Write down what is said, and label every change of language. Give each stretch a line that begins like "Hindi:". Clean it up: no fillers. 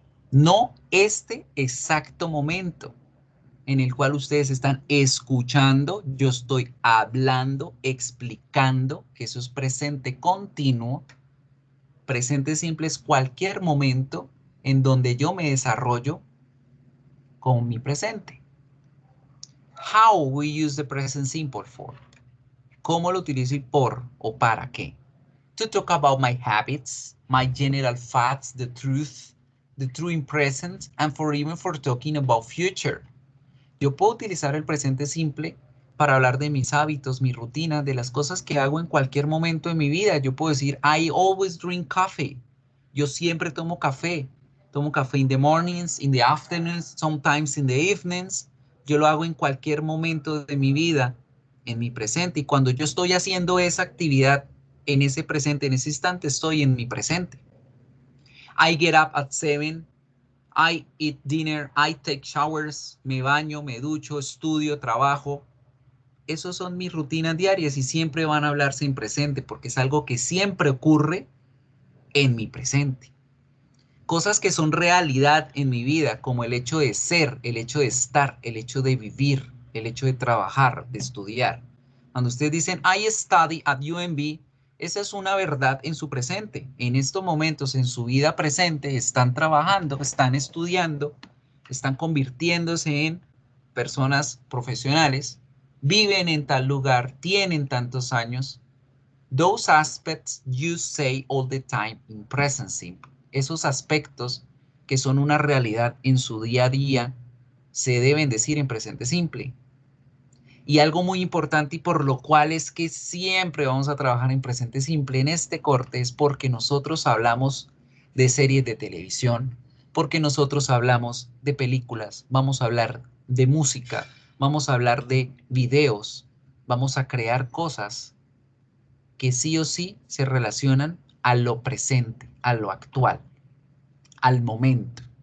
Spanish: No este exacto momento en el cual ustedes están escuchando, yo estoy hablando, explicando, que eso es presente continuo. Presente simple es cualquier momento en donde yo me desarrollo con mi presente.
English: How we use the present simple for.
Spanish: ¿Cómo lo utilizo y por o para qué?
English: To talk about my habits, my general facts, the true in present, and even for talking about future.
Spanish: Yo puedo utilizar el presente simple para hablar de mis hábitos, mi rutina, de las cosas que hago en cualquier momento de mi vida. Yo puedo decir,
English: I always drink coffee.
Spanish: Yo siempre tomo café. Tomo café
English: in the mornings, in the afternoons, sometimes in the evenings.
Spanish: Yo lo hago en cualquier momento de mi vida, en mi presente. Y cuando yo estoy haciendo esa actividad en ese presente, en ese instante, estoy en mi presente.
English: I get up at 7. I eat dinner, I take showers,
Spanish: me baño, me ducho, estudio, trabajo. Esas son mis rutinas diarias y siempre van a hablarse en presente porque es algo que siempre ocurre en mi presente. Cosas que son realidad en mi vida, como el hecho de ser, el hecho de estar, el hecho de vivir, el hecho de trabajar, de estudiar. Cuando ustedes dicen,
English: I study at UNB,
Spanish: esa es una verdad en su presente. En estos momentos, en su vida presente, están trabajando, están estudiando, están convirtiéndose en personas profesionales, viven en tal lugar, tienen tantos años.
English: Those aspects you say all the time in present simple.
Spanish: Esos aspectos que son una realidad en su día a día se deben decir en presente simple. Y algo muy importante y por lo cual es que siempre vamos a trabajar en presente simple en este corte es porque nosotros hablamos de series de televisión, porque nosotros hablamos de películas, vamos a hablar de música, vamos a hablar de videos, vamos a crear cosas que sí o sí se relacionan a lo presente, a lo actual, al momento.